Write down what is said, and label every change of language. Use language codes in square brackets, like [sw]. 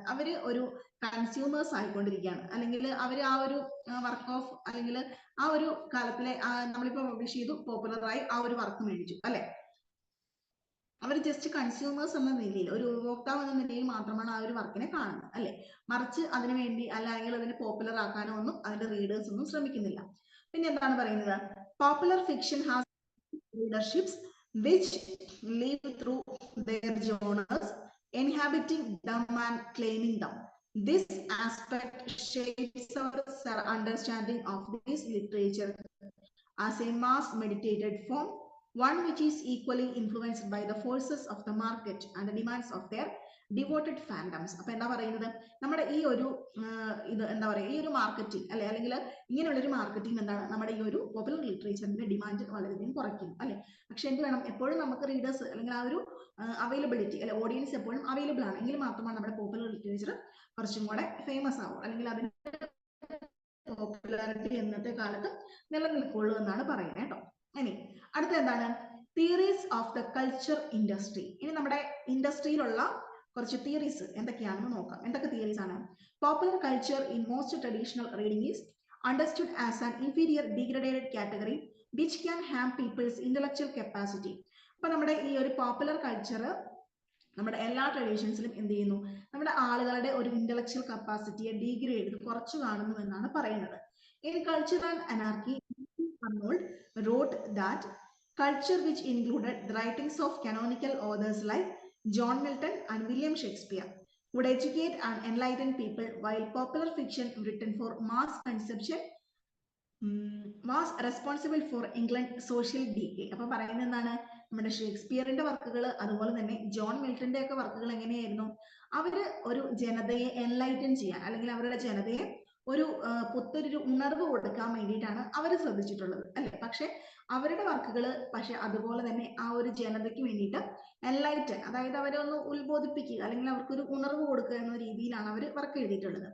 [ml] അവര് ഒരു കൺസ്യൂമേഴ്സ് ആയിക്കൊണ്ടിരിക്കുകയാണ്. അല്ലെങ്കിൽ അവർ ആ ഒരു വർക്ക് ഓഫ്, അല്ലെങ്കിൽ ആ ഒരു കാലത്തിലെ നമ്മളിപ്പോ പബ്ലിഷ് ചെയ്തു, പോപ്പുലറായി, ആ ഒരു വർക്ക് മേടിച്ചു അല്ലെ. അവർ ജസ്റ്റ് കൺസ്യൂമേഴ്സ് എന്ന നിലയിൽ, ഒരു ഉപഭോക്താവ് എന്ന നിലയിൽ മാത്രമാണ് ആ ഒരു വർക്കിനെ കാണുന്നത് അല്ലെ. മറിച്ച് അതിനു വേണ്ടി അല്ലെങ്കിൽ അതിനെ പോപ്പുലർ ആക്കാനോ ഒന്നും അതിന്റെ റീഡേഴ്സ് ഒന്നും ശ്രമിക്കുന്നില്ല. പിന്നെ എന്താണ് പറയുന്നത്? [en] Popular fiction has readerships which live through their genres, inhabiting them and claiming them. This aspect shapes our understanding of this literature as a mass meditated form, one which is equally influenced by the forces of the market and the demands of their devoted fandoms. [ml] അപ്പൊ എന്താ പറയുന്നത്? നമ്മുടെ ഈ ഒരു ഇത് എന്താ പറയുക, ഈ ഒരു മാർക്കറ്റിംഗ് അല്ലെ, അല്ലെങ്കിൽ ഇങ്ങനെയുള്ള ഒരു മാർക്കറ്റിംഗ് എന്താണ്? നമ്മുടെ ഈ ഒരു പോപ്പുലർ ലിറ്ററേച്ചറിന്റെ ഡിമാൻഡ് വളരെയധികം കുറയ്ക്കുന്നു അല്ലെ. പക്ഷെ എന്ത് വേണം? എപ്പോഴും നമുക്ക് റീഡേഴ്സ് അല്ലെങ്കിൽ ആ ഒരു അവൈലബിലിറ്റി അല്ലെ, ഓഡിയൻസ് എപ്പോഴും അവൈലബിൾ ആണ് എങ്കിൽ മാത്രമാണ് നമ്മുടെ പോപ്പുലർ ലിറ്ററേച്ചർ കുറച്ചും കൂടെ ഫേമസ് ആവും, അല്ലെങ്കിൽ അതിന്റെ പോപ്പുലാരിറ്റി ഇന്നത്തെ കാലത്ത് നിലനിൽക്കുള്ളൂ എന്നാണ് പറയുന്നത് കേട്ടോ. ഇനി അടുത്ത എന്താണ്? [en] Theories of the culture industry. [ml] ഇനി നമ്മുടെ ഇൻഡസ്ട്രിയിലുള്ള കുറച്ച് തിയറീസ് എന്തൊക്കെയാണെന്ന് നോക്കാം. എന്തൊക്കെ തിയറീസ് ആണ്? [en] Popular culture in most traditional reading is understood as an inferior degraded category which can harm people's intellectual capacity. [ml] അപ്പൊ നമ്മുടെ ഈ ഒരു പോപ്പുലർ കൾച്ചർ നമ്മുടെ എല്ലാ ട്രഡീഷൻസിലും എന്ത് ചെയ്യുന്നു? നമ്മുടെ ആളുകളുടെ ഒരു ഇന്റലക്ച്വൽ കപ്പാസിറ്റിയെ ഡീഗ്രേഡ് കുറച്ചു കാണുന്നു എന്നാണ് പറയുന്നത്. [en] In culture and anarchy, Arnold wrote that culture, which included the writings of canonical authors like John Milton and William Shakespeare, would educate and enlighten people, while popular fiction written for mass consumption was responsible for England social decay. [ml] അപ്പൊ പറയുന്നത് എന്താണ്? നമ്മുടെ ഷേക്സ്പിയറിന്റെ വർക്കുകൾ, അതുപോലെ തന്നെ John മിൽട്ടന്റെ ഒക്കെ വർക്കുകൾ എങ്ങനെയായിരുന്നു? അവര് ഒരു ജനതയെ എൻലൈറ്റൻ ചെയ്യാൻ, അല്ലെങ്കിൽ അവരുടെ ജനതയെ ഒരു പുത്തൊരു ഉണർവ് കൊടുക്കാൻ വേണ്ടിയിട്ടാണ് അവർ ശ്രദ്ധിച്ചിട്ടുള്ളത് അല്ലെ. പക്ഷെ അവരുടെ വർക്കുകൾ പക്ഷെ അതുപോലെ തന്നെ ആ ഒരു ജനതയ്ക്ക് വേണ്ടിയിട്ട് എൻലൈറ്റൻ, അതായത് അവരെ ഒന്ന് ഉത്ബോധിപ്പിക്കുക അല്ലെങ്കിൽ അവർക്കൊരു ഉണർവ് കൊടുക്കുക എന്ന രീതിയിലാണ് അവർ വർക്ക് എഴുതിയിട്ടുള്ളത്.